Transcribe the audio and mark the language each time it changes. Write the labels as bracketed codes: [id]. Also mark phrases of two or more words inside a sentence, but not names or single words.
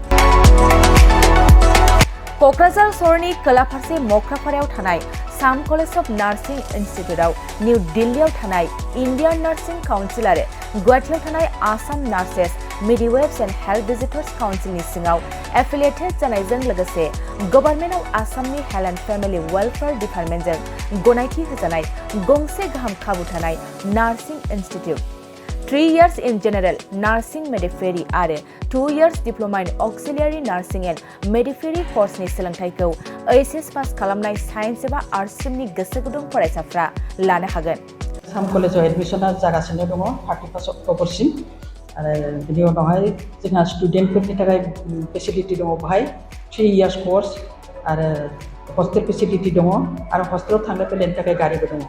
[brx] क'क्राझार सहरनि खोला फारसे मख्रापारायाव थानाय साम कलेज अफ नार्सिं इन्स्टिट्यूटआव निउ दिल्लीआव थानाय इन्डियान नार्सिं काउन्सिल आरो गुवाहाटीआव थानाय आसाम नार्सेस मिडवाइफ्स एन्ड हेल्थ भिजिटर्स काउन्सिलनि सिङाव एफिलिएटेड जानायजों लोगोसे गभर्नमेन्ट अफ आसामनि हेल्थ एन्ड फेमिलि वेलफेयार डिपार्टमेन्टजों गनायथि होजानाय गंसे गाहाम खाबु थानाय [en] nursing institute. 3 years in general nursing midwifery [brx] आरो [en] 2 years diploma in auxiliary nursing and midwifery course- [brx] नि सोलोंथायखौ HS पास खालामनाय साइन्स एबा आर्ट्स स्ट्रीमनि गोसो गुदुं फरायसाफ्रा लानो हागोन। साम कलेजाव एडमिशना जागासिनो दङ 31 अक्ट'बरसिम आरो बिनि उनावहाय जोंहा स्टुडेन्टफोरनि थाखाय फेसिलिटि दङ बेहाय [en] 3 years course [brx] आरो [en] hostel facility [brx] दङ आरो हस्टेलाव थांनो फैनायनि थाखाय गारिबो दङ।